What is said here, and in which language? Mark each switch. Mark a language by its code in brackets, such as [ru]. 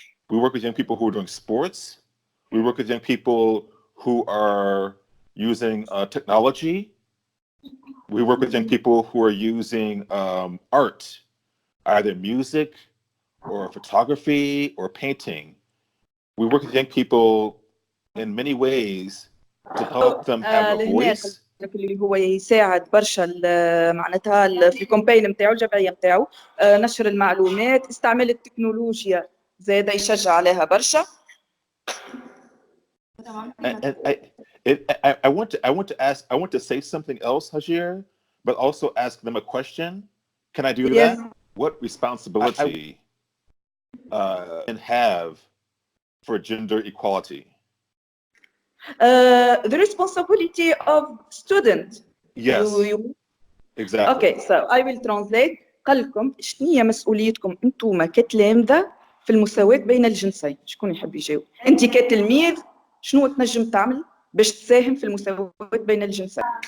[en] We work with young people who are doing sports. We work with young people who are using technology. We work with young people who are using art, either music or photography or painting. We work with young people in many ways to help them have a [ar] لهنا [en] voice. [ar] اللي هو يساعد برشا معناتها في الكومبين نتاعو الجمعيه نتاعو نشر المعلومات استعمال التكنولوجيا زاد يشجع عليها برشا. [en] And I want to say something else, Hajir, but also ask them a question. Can I do Yes. that? What responsibility can have for gender equality? The responsibility of student. Yes, exactly. Okay, so I will translate. [ar] قال لكم شنو هي مسؤوليتكم انتم كتلامذة في المساواة بين الجنسين؟ شكون يحب يجاوب؟ انت كتلميذ شنو تنجم تعمل باش تساهم في المساواة بين الجنسين؟